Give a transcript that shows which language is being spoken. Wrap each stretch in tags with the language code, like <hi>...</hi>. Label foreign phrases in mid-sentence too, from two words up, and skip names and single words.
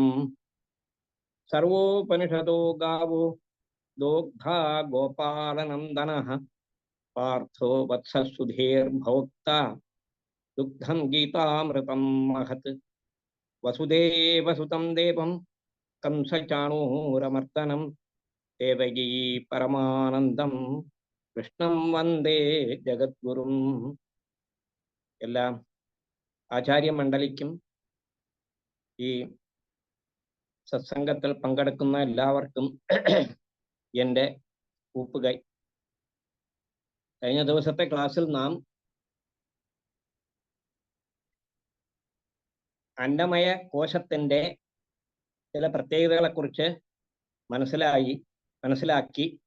<sa>सर्वोपनिषदो गावो दोग्धा गोपालनन्दनः पार्थो वत्ससुधीर्भोक्ता दुग्धं गीतामृतं महत्। वसुदेवसुतं देवं कंसचाणूरमर्दनं देवकी परमानन्दं कृष्णं वन्दे जगद्गुरुं।</sa> <ml>എല്ലാ ആചാര്യമണ്ഡലിക്കും ഈ സത്സംഗത്തിൽ പങ്കെടുക്കുന്ന എല്ലാവർക്കും എൻ്റെ കൂപ്പുകൈ. കഴിഞ്ഞ ദിവസത്തെ ക്ലാസ്സിൽ നാം അന്നമയ കോശത്തിൻ്റെ ചില പ്രത്യേകതകളെക്കുറിച്ച് മനസ്സിലാക്കി.</ml>